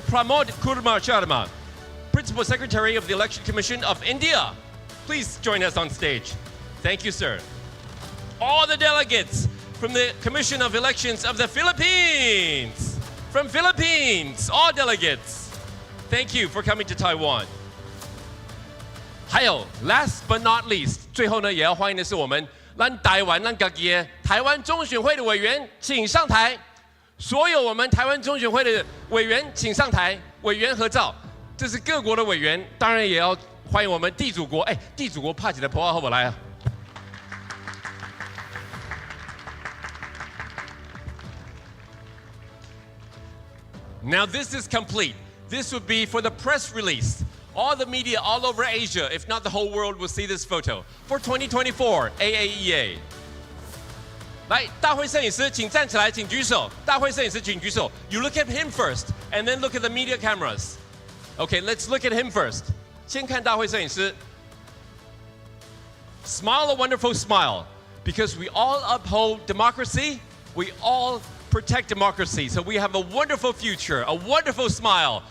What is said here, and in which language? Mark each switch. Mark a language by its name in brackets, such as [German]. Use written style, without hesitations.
[English] Pramod Kurmar Sharma, Principal Secretary of the Election Commission of India. Please join us on stage. Thank you, sir. All the delegates from the Commission of Elections of the Philippines. From Philippines, all delegates. Thank you for coming to Taiwan. [Chinese] 还有 [English] last but not least， [Chinese] 最后呢也要欢迎的是我们咱台湾咱自己的台湾中选会的委员，请上台。所有我们台湾中选会的委员请上台，委员合照。这是各国的委员，当然也要欢迎我们地主国。哎，地主国怕起来破坏后不来啊。 [English] Now this is complete. This would be for the press release. All the media all over Asia, if not the whole world, will see this photo for 2024 AAEA. [Chinese] 来，大会摄影师，请站起来，请举手。大会摄影师，请举手。 [English] You look at him first, and then look at the media cameras. Okay, let's look at him first. [Chinese] 先看大会摄影师。 [English] Smile a wonderful smile, because we all uphold democracy. We all protect democracy. So we have a wonderful future, a wonderful smile.